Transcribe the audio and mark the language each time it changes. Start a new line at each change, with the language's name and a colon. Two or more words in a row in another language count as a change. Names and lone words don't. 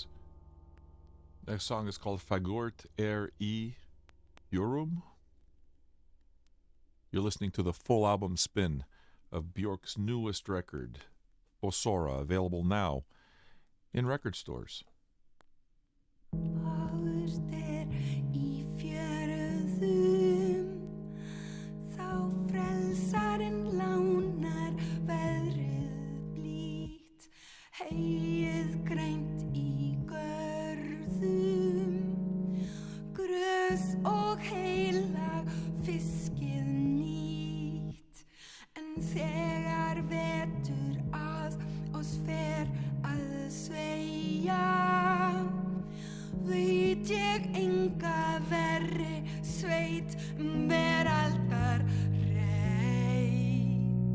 English: Next song is called Fagort Er I Yorum. You're listening to the full album spin of BJORK's newest record, Fossora, available now in record stores.
Icelandic: Áður í fjörðum, þá frelsarinn lánar veðrið blítt, heyið grænt í görðum, grös og heilag fiskið nýtt, en þegar vetur að oss fer að sveigja, veit ég enga verri sveit veraldar reit.